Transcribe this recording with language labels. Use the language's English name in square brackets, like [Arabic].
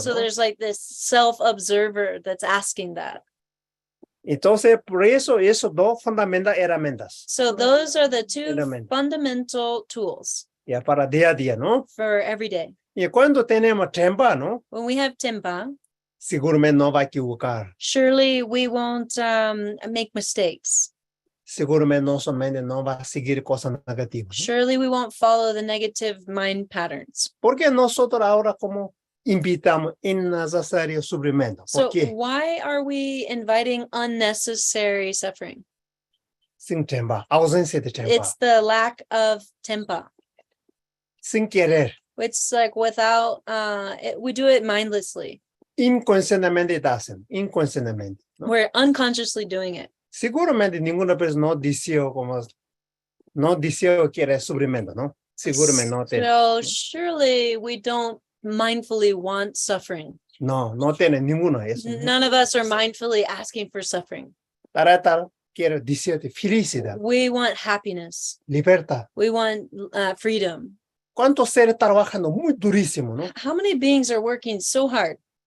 [English] So [Spanish] ¿no? [English] there's like this self-observer that's asking that. [Spanish] Entonces, por eso, esos dos fundamental herramientas. [English] So those are the two [Spanish] Herramienta. [English] fundamental tools [Spanish] Ya para día a día, ¿no? [English] for every day. [Spanish] Y cuando tenemos tempa, ¿no? [English] When we have Tempa, [Spanish] Seguramente no va a equivocar. [English] surely we won't make mistakes. [Spanish] Seguramente nuestra mente no va a seguir cosas negativas, ¿no? [English] Surely we won't follow the negative mind patterns. [Spanish] Porque nosotros ahora como invitamos innecesario sufrimiento. [English] So [Spanish] ¿Por qué? [English] why are we inviting unnecessary suffering? [Spanish] Sin tempa, ausencia de tempa, [English] It's the lack of Tempa. [Spanish] sin querer, [English] It's like without, we do it mindlessly. [Spanish] inconscientemente hacen, inconscientemente, ¿no? [English] We're unconsciously doing it. [Spanish] Seguramente ninguna persona no deseo como, no deseo quiere sufrimiento, ¿no? Seguramente no tiene, [English] So surely we don't mindfully want suffering. [Spanish] no tiene ninguno de eso, ¿no? [English] None of us are mindfully asking for suffering. [Spanish] Para tal, quiere deseo de felicidad, [English] We want happiness. [Spanish] libertad. [English] We want freedom. [Spanish] ¿Cuántos seres trabajando muy durísimo, no? [English] How many beings are working so hard,